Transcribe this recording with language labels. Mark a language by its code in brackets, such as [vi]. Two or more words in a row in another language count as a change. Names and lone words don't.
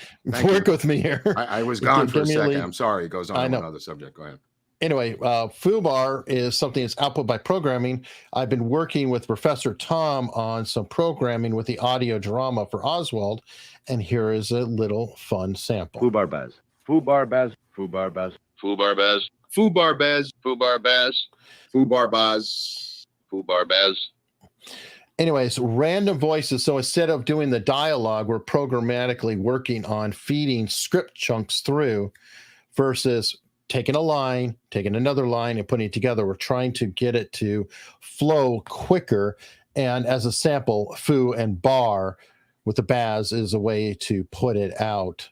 [en] me. Work with me here. I was gone for a second. I'm sorry. It goes on to another subject. Go ahead. Anyway, foobar is something that's output by programming. I've been working with Professor Tom on some programming with the audio drama for Oswald, and here is a little fun sample. Foobar Baz. Foobar Baz. Foobar Baz. Foobar Baz. Foobar Baz. Foobar Baz. Foobar Baz. Foobar Baz. Anyways, random voices. So instead of doing the dialogue, we're programmatically working on feeding script chunks through versus taking a line, taking another line and putting it together. We're trying to get it to flow quicker And as a sample, foo and bar with the Baz is a way to put it out.